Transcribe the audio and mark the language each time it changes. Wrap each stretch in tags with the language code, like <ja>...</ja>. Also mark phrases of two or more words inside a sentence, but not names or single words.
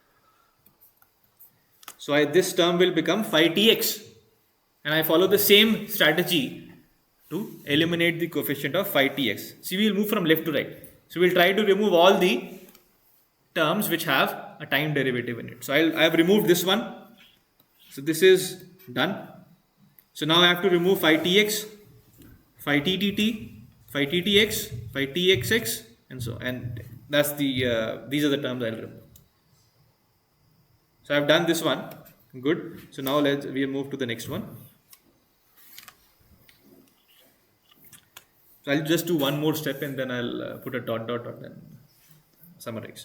<en>So this term will become phi tx, and I follow the same strategy to eliminate the coefficient of phi tx. See, we will move from left to right. So we will try to remove all the terms which have a time derivative in it. So I have removed this one. So this is done. So now I have to remove phi tx, phi ttt, phi ttx, phi txx, and so, and that's the these are the terms I'll remove. So I've done this one. Good. So now we move to the next one. So I'll just do one more step and then I'll put a dot and summarize.</en>